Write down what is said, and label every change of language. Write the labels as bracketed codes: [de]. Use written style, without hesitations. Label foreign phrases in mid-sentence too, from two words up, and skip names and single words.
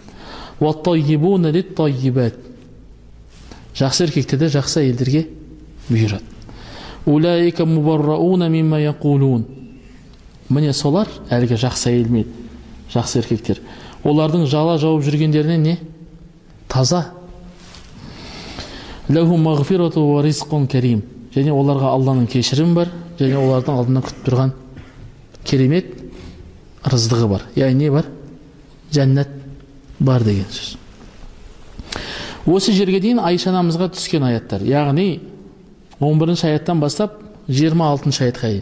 [ar] والطيبون للطيبات. [kk] Жақсы еркектер де жақсы әйелдерге бұйырады. [ar] أولئك مبرءون مما يقولون. [kk] Міне солар, әлгі жақсы әйел мен жақсы еркектер, олардың жала жауып жүргендеріне не? Таза. [ar] لهم مغفرة ورزق كريم. [kk] Және оларға Алланың кешірім бар, және олардың алдында күтіп тұрған керемет рыздығы бар. Яғни не бар? Жәннат бар деген сөз. Осы жерге дейін Айша анамызға түскен аяттар. Яғни 11-ші аяттан бастап 26-ші аятқа дейін.